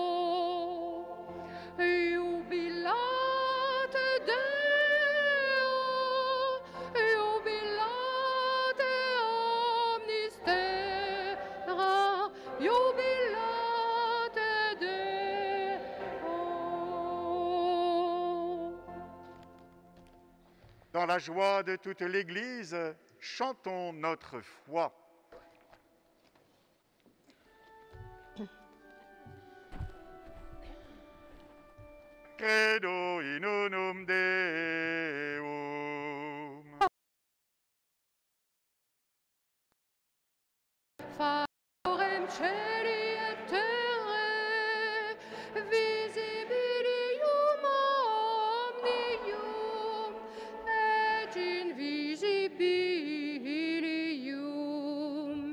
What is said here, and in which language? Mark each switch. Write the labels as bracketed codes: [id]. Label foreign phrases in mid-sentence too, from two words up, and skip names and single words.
[la] jubilate Deo, jubilate omnis terra, jubilate Deo. [fr] Dans la joie de toute l'Église, chantons notre foi. [la] Credo in unum Deum. Favorem celi et terrae, visibilium omnium, et invisibilium.